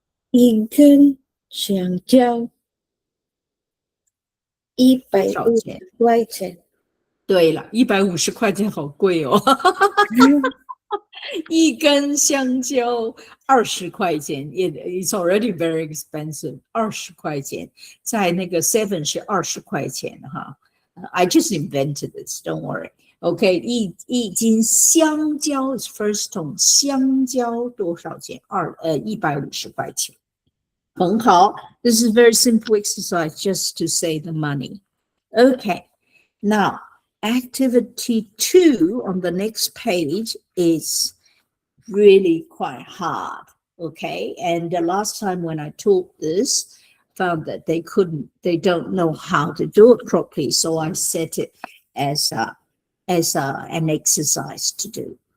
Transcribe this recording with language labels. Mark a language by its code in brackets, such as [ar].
[zh] 一根香蕉150块钱。对了，150块钱好贵哦。一根香蕉20块钱 ， [en] it's already very expensive. [zh] 20块钱，在那个 Seven 是20块钱哈。 [en] I just invented this, don't worry. [zh] OK， 一斤香蕉 [en] is first tone， [zh] 香蕉多少钱？150块钱。很好 [en] ，this is very simple exercise just to say the money. OK, now activity 2 on the next page is really quite hard. Okay, and the last time when I taught this, found that they don't know how to do it properly, so I set it as an exercise to do.